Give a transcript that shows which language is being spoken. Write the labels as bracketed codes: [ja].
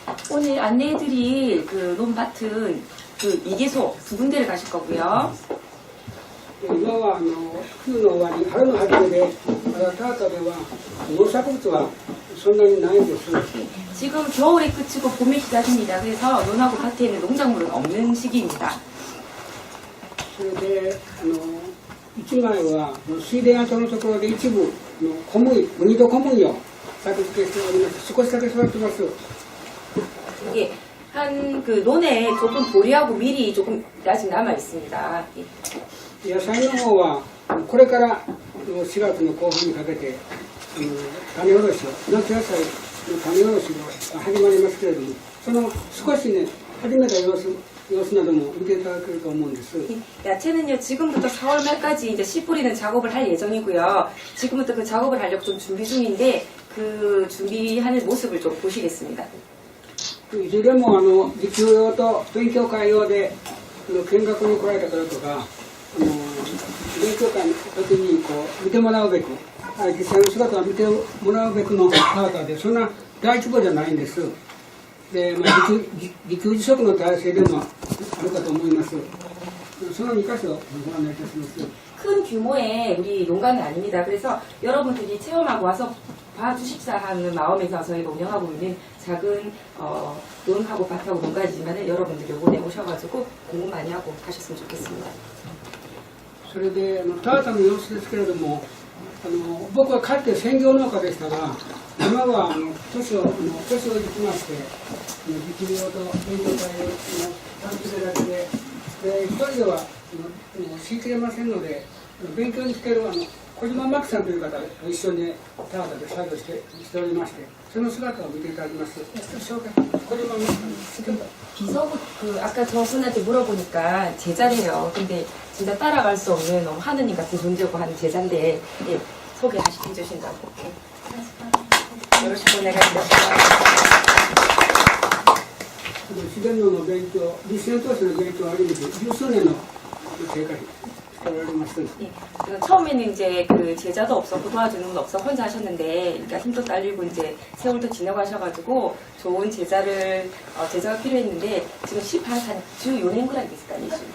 [ko] 오늘 안내해드릴 그 논밭은 그 이계소 두 군데를 가실 거고요. [ja] 今は冬の終わり、春の初めで、まだ田畑では農作物はそんなにないんです。 [ko] 지금 겨울에 그치고 봄에 시작입니다. 그래서 논하고 밭에는 농작물은 없는 시기입니다. [ja] それで一枚は水田跡のところで一部小麦、ウニと小麦を作付けしております。少しだけ育ってます。 [ko] 이게 한 그 논에 조금 보리하고 밀이 조금 아직 남아 있습니다. [ja] 野菜の方はこれから4月の後半にかけて種おろしを、夏野菜の種おろしが始まりますけれども、その少しね始めた様子なども見ていただけると思うんです。 [ko] 야채는요 지금부터 4월 말까지 이제 씨 뿌리는 작업을 할 예정이고요. 지금부터 그 작업을 하려고 좀 준비 중인데 그 준비하는 모습을 좀 보시겠습니다. [ja] いずれも実習用と勉強会用で見学に来られた方とか勉強会の時にこう見てもらうべく実際の姿を見てもらうべくの田畑でそんな大規模じゃないんです。で、自給自足の体制でもあるかと思います。その2箇所をご案内いたします。 [ko] 큰 규모의 우리 농가는 아닙니다. 그래서 여러분들이 체험하고 와서 봐주십사 하는 마음에서 저희가 운영하고 있는 작은 논하고 밭하고 농가지만 여러분들이 요번에 오셔가지고 공부 많이 하고 가셨으면 좋겠습니다. [ja] それで田畑の様子ですけれども僕はかつて専業農家でしたが今は年をいきまして実技用と勉強会を続けられて一人では知りきれませんので勉強に来ている小島真紀さんという方と一緒に田畑で作業しておりましてその姿を見ていただきます。紹介小島真紀さん [ko] 비서부 그 아까 저분한테 물어보니까 제자래요. 근데 진짜 따라갈 수 없는 너무 하느님 같은 존재고 하는 제자인데 예, 소개해 주신다고. 예. 요러시고 내가 이랬어요. [ja] 自然農の勉強、実践投資の勉強を始めて十数年の経過しております。 [ko] 예, 처음에는 이제 그 제자도 없었고 도와주는 분 없어 혼자 하셨는데 그러니까 힘도 딸리고 이제 세월도 지나가셔가지고 좋은 제자가 필요했는데 지금 [ja] 14年ぐらいですかね。